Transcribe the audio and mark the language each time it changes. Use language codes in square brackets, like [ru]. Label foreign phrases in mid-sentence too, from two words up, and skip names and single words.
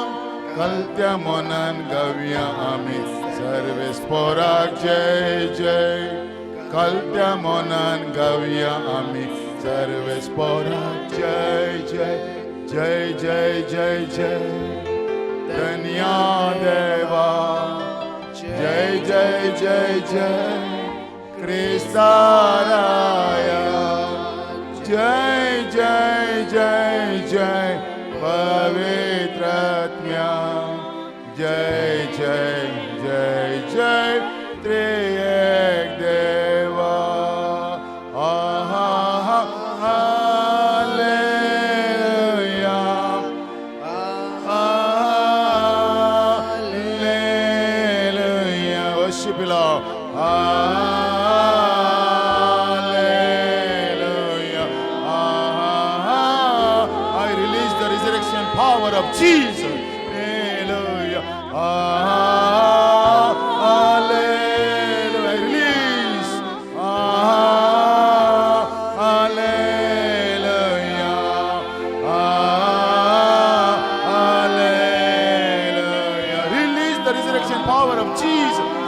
[kok] कलत्या मनान गावया आमी सर्वेस्पराक जय जय कलत्या मनान गावया आमी सर्वेस्पराक जय जय जय जय जय जय धन्या देवा जय जय जय जय क्रिस्ताराया जय जय जय जय पवित्रात्म्या जय जय जय जय त्रिएक देवा [en] आहा हालेलुया हालेलुया worship Lord hallelujah I release the resurrection power of Jesus hallelujah hallelujah I release hallelujah hallelujah release the resurrection power of Jesus